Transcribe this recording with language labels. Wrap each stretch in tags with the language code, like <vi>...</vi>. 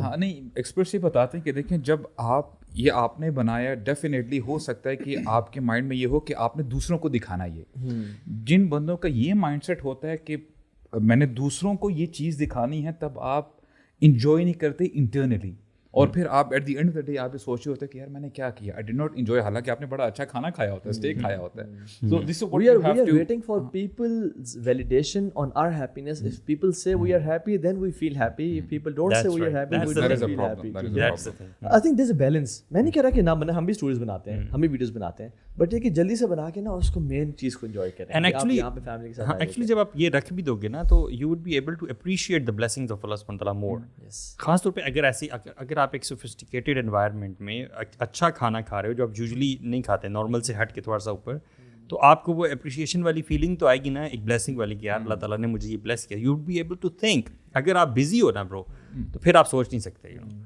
<ur>ہاں نہیں, ایکسپرٹس یہ بتاتے ہیں کہ دیکھیں جب آپ نے بنایا, ڈیفینیٹلی ہو سکتا ہے کہ آپ کے مائنڈ میں یہ ہو کہ آپ نے دوسروں کو دکھانا. یہ جن بندوں کا یہ مائنڈ سیٹ ہوتا ہے کہ میں نے دوسروں کو یہ چیز دکھانی ہے, تب آپ انجوائے نہیں کرتے انٹرنلی, اور پھر آپ at the end of the day آپ یہ سوچ رہے ہوتے ہیں کہ یار میں نے کیا کیا,</ur> <en>I did not enjoy,</en> <ur>حالانکہ آپ نے بڑا اچھا کھانا کھایا ہوتا ہے, اسٹیک کھایا ہوتا ہے.</ur> <en>So this is we are waiting for people's validation on our happiness. If people say we are happy, then we feel happy. If people don't say we are happy, we don't feel happy. That's the thing. I think there's a balance.</en> <ur>میں نہیں کہہ رہا کہ نہ بنا, ہم بھی stories بناتے ہیں, ہم بھی ویڈیوز بناتے ہیں, بٹ یہ کہ جلدی سے بنا کے نا اس کو مین چیز کو انجوائے کریں.</ur> <en>And actually</en> <ur>یہاں پہ فیملی کے ساتھ ایکچولی جب آپ یہ رکھ بھی دو گے نا, تو</ur> <en>you would be able to appreciate the blessings of Allah subhanahu wa ta'ala more.</en> <ur>خاص طور پہ اگر آپ ایک sophisticated environment میں اچھا کھانا کھا رہے ہو, جو آپ یوزلی نہیں کھاتے, نارمل سے ہٹ کے تھوڑا سا اوپر, تو آپ کو وہ اپریشیشن والی فیلنگ تو آئے گی نا, ایک بلیسنگ والی کہ یار اللہ تعالیٰ نے مجھے یہ بلیس کیا.</ur> <en>You would be able to think.</en> <ur>اگر آپ بزی ہو نا برو, تو پھر آپ سوچ نہیں سکتے.</ur>